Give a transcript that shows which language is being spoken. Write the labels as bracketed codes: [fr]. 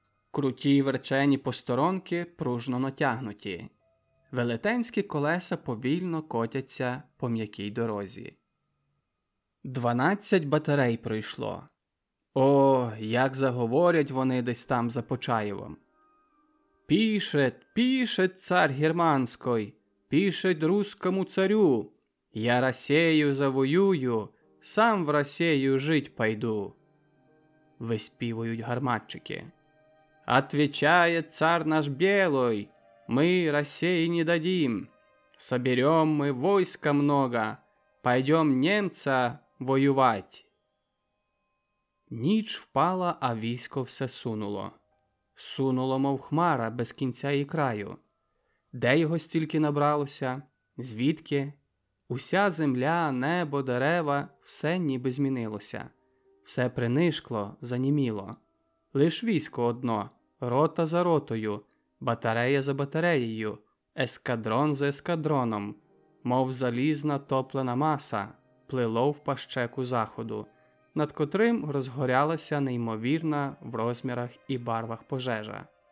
[uk] Круті верчені посторонки пружно натягнуті. Велетенські колеса повільно котяться по м'якій дорозі. 12 батарей пройшло. О, як заговорять вони десь там за Почаєвом. [ru] «Пишет, пишет царь германской, пишет русскому царю, я Россию завоюю, сам в Россию жить пойду», – виспівують гарматчики. «Отвечает царь наш белой, мы России не дадим, соберем мы войска много, пойдем немца воювать». [uk] Ніч впала, а військо все сунуло. Сунуло, мов хмара, без кінця і краю. Де його стільки набралося? Звідки? Уся земля, небо, дерева – все ніби змінилося. Все принишкло, заніміло. Лиш військо одно, рота за ротою, батарея за батареєю, ескадрон за ескадроном, мов залізна топлена маса, плило в пащеку заходу, над котрим розгорялася неймовірна в розмірах і барвах пожежа.